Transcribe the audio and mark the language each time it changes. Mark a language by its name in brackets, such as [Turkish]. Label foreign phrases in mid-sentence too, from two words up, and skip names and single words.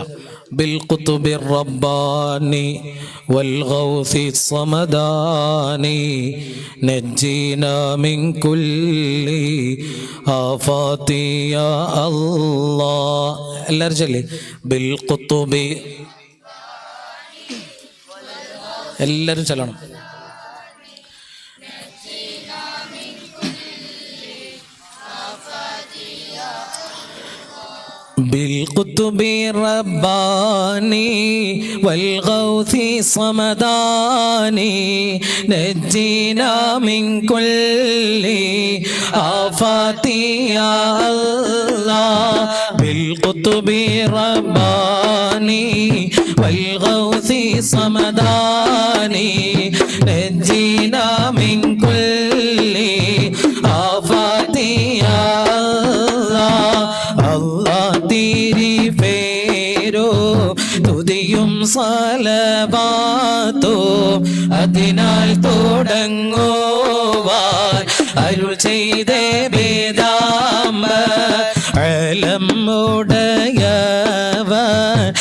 [Arabic] بالقطب الرباني والغوث الصمداني نجينا من كل آفات يا الله. [Malayalam] എല്ലാവരും ചൊല്ലി [Arabic] بالقطب. [Malayalam] എല്ലാവരും ചൊല്ലണം. [Arabic] بالقطب الرباني والغوث الصمداني نجينا من كل آفات يا الله بالقطب الرباني والغوث الصمداني نجينا من كل آفات يا الله الله [Malayalam] तेरी പേരോ തുതിയും സലവാത്തോ അതിനാൽ തുടങ്ങുവാൻ അരുൾ ചെയ്തേ വേദാംബർ അലമുടയവൻ